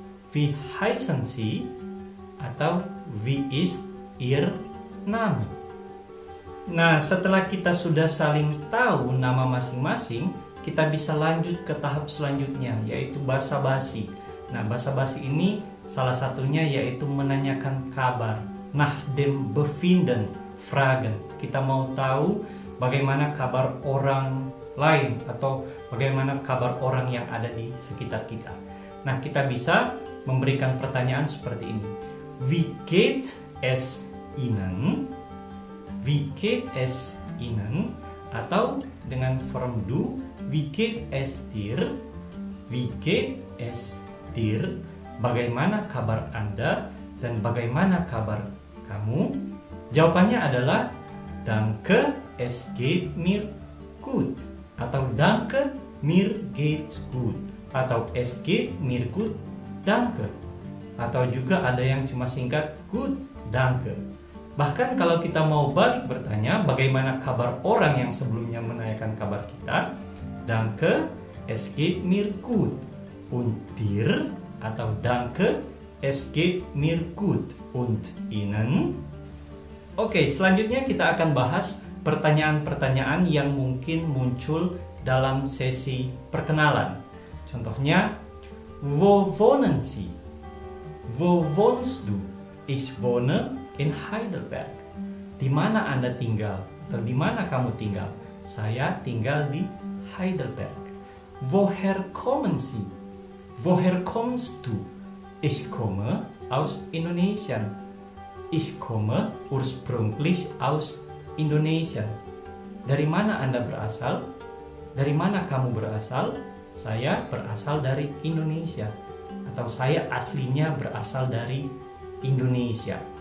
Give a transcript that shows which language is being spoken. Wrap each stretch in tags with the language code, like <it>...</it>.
<de>Wie heißen Sie? Atau wie ist Ihr Name?</de> <id>Nah, setelah kita sudah saling tahu nama masing-masing, kita bisa lanjut ke tahap selanjutnya, yaitu basa-basi. Nah, basa-basi ini salah satunya yaitu menanyakan kabar.</id> <de>Nach dem Befinden fragen.</de> <id>Kita mau tahu bagaimana kabar orang lain atau bagaimana kabar orang yang ada di sekitar kita. Nah, kita bisa memberikan pertanyaan seperti ini.</id> <de>Wie geht es Ihnen? Wie geht es Ihnen? Atau dengan form du, wie geht es dir? Wie geht es dir?</de> <id>Bagaimana kabar Anda dan bagaimana kabar kamu? Jawabannya adalah</id> <de>Danke, es geht mir gut. Atau Danke, mir geht's gut. Atau es geht mir gut, danke.</de> <id>Atau juga ada yang cuma singkat</id> <de>gut, danke.</de> <id>Bahkan kalau kita mau balik bertanya bagaimana kabar orang yang sebelumnya menanyakan kabar kita,</id> <de>Danke, es geht mir gut. Und dir? Atau Danke, es geht mir gut. Und Ihnen?</de> <id>Oke, selanjutnya kita akan bahas pertanyaan-pertanyaan yang mungkin muncul dalam sesi perkenalan. Contohnya,</id> <de>wo wohnen Sie? Wo wohnst du? Ich wohne in Heidelberg.</de> <id>Di mana Anda tinggal? Atau di mana kamu tinggal? Saya tinggal di Heidelberg.</id> <de>Woher kommen Sie? Woher kommst du? Ich komme aus Indonesia. Ich komme ursprünglich aus Indonesia.</de> <id>Dari mana Anda berasal? Dari mana kamu berasal? Saya berasal dari Indonesia. Atau saya aslinya berasal dari Indonesia.</id>